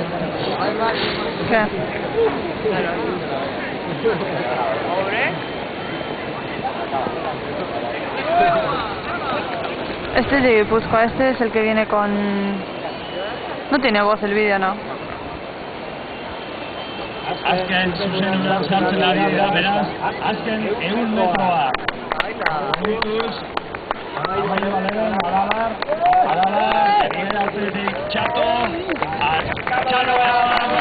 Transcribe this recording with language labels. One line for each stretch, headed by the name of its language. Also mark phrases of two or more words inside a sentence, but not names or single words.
Spanish: ¿Qué? Este es de Guipúzcoa, este es el que viene con... No tiene voz el vídeo, ¿no?
Basque: Azken zuzenean sartzen ari dira, beraz, azken 100 metroa. Momentuz, Aralar, atzetik Txato, Txaloa,